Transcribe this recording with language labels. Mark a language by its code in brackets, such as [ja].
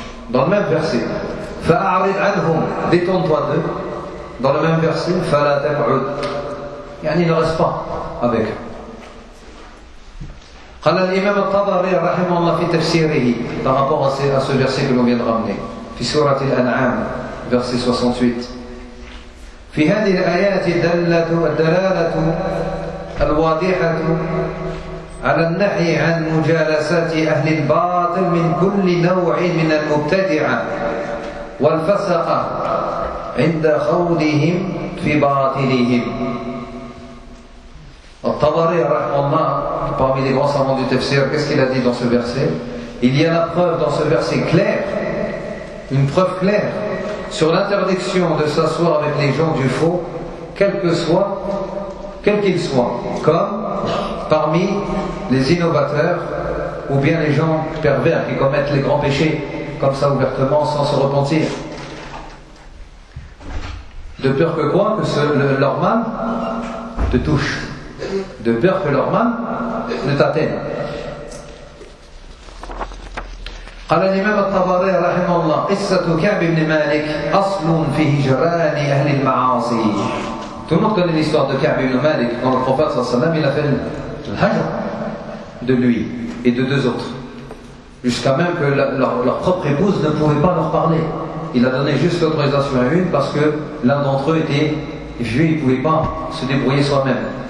[fr] Dans le même verset, [ar] فَأَعْرِضْ عَنْهُمْ, [fr] détends-toi d'eux. Dans le même verset, [ar] فَلَا تَقْعُدْ, [fr] يعني ne reste pas avec. [ar] قال الإمام الطبري رحمه الله في تفسيره [fr] par rapport à ce verset que l'on vient de ramener [ar] في سورة الأنعام [fr] verset 68. [ar] في هذه الآيات الدلالة الواضحة على النهي عن مجالسات أهل الباطل من كل نوع من المبتدعة والفسقة عند خوضهم في باطلهم. [fr] الطبري رحمه الله parmi les grands savants du tafsir, qu'est-ce qu'il a dit dans ce verset? Il y a la preuve dans ce verset clair, une preuve claire sur l'interdiction de s'asseoir avec les gens du faux, quel qu'ils soient, comme parmi les innovateurs ou bien les gens pervers qui commettent les grands péchés comme ça ouvertement sans se repentir. De peur que quoi? Que leur main te touche. De peur que leur main ne t'atteigne. [ar] قال الإمام الطبري رحمه الله قصة كعب بن مالك أصل في هجران أهل المعاصي. [fr] Tout le monde connaît l'histoire de Ka'b ibn Malik quand le prophète sallallahu alayhi wa sallam il a fait le hajr de lui et de deux autres, jusqu'à même que leur propre épouse ne pouvait pas leur parler. Il a donné juste l'autorisation à une parce que l'un d'entre eux était vieux, il ne pouvait pas se débrouiller soi-même.